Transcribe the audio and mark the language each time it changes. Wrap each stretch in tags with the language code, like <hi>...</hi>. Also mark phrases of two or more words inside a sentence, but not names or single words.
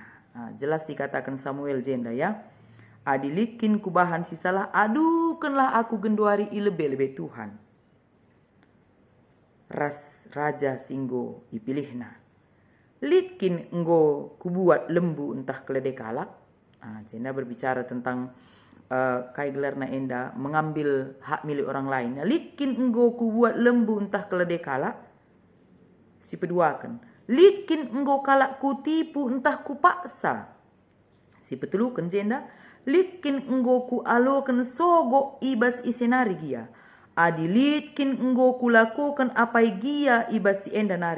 <id>Jelas dikatakan</id> <btx>Samuel jenda ya. Adilitkin ku bahan si salah, adukenlah aku genduari ilebe-lebe Tuhan. Ras raja si enggo ipilihna. Litkin enggo kubuat lembu entah kelede kalak.</btx> <id>Jenda berbicara tentang</id> <btx>kai gelarna enda</btx> <id>mengambil hak milik orang lain.</id> <btx>Litkin enggo kubuat lembu entah kelede kalak. Si peduakan. Litkin enggo kalak kutipu entah kupaksa. Si petelukan jenda. Litkin enggo ku alokan sogo ibas isenari gia. Adilitkin enggo kulakukan apai gia ibas si enda nari.</btx>